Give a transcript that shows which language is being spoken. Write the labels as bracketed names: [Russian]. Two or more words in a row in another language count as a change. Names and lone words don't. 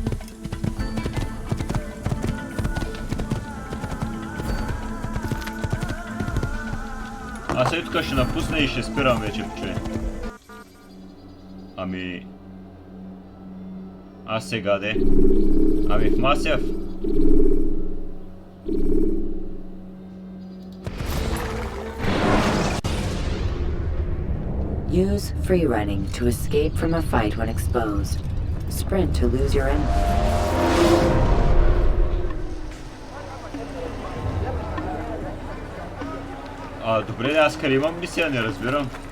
[Bulgarian] Аз сега тук ще напусна и ще спирам вече, че. Аз сега де. В Масев. [English] Use free running to escape from a fight when exposed. Sprint to lose your enemy. [Bulgarian] Добре, аз къде имам мисия, не разбирам.